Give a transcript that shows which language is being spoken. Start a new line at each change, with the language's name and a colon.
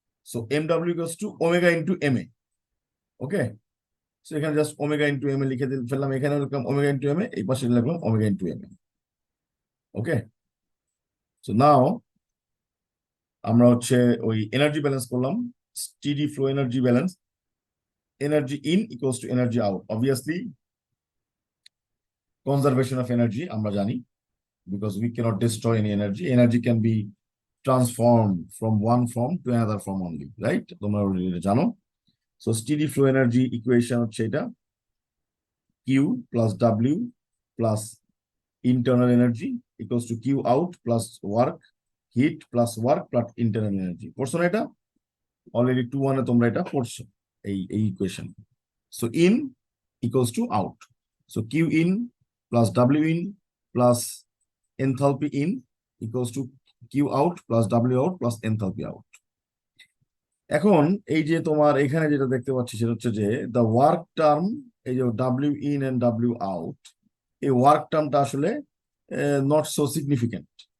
English: So mw equals to omega into ma. Okay, so
Bangla: এখানে just
English: omega into ma
Bangla: লিখে ফেললাম, এখানে লিখলাম
English: omega into ma,
Bangla: এই পাশে লিখলাম
English: omega into ma.
Bangla: Okay, so now আমরা হচ্ছে ওই এনার্জি ব্যালেন্স করলাম, steady flow energy balance.
English: Energy in equals to energy out. Obviously, conservation of energy
Bangla: আমরা জানি,
English: because we cannot destroy any energy. Energy can be transformed from one form to another form only, right?
Bangla: তোমরা already জানো.
English: So steady flow energy equation
Bangla: হচ্ছে এটা,
English: Q plus W plus internal energy equals to Q out plus work, heat plus work plus internal energy.
Bangla: পড়ছো না এটা? Already 2-1 এ তোমরা এটা পড়ছো এই equation.
English: So in equals to out. So Q in plus W in plus enthalpy in equals to Q out plus W out plus enthalpy out.
Bangla: এখন এই যে তোমার এখানে যেটা দেখতে পাচ্ছি সেটা হচ্ছে যে
English: the work term,
Bangla: এই যে W in and W out, এই ওয়ার্ক টার্মটা আসলে
English: not so significant.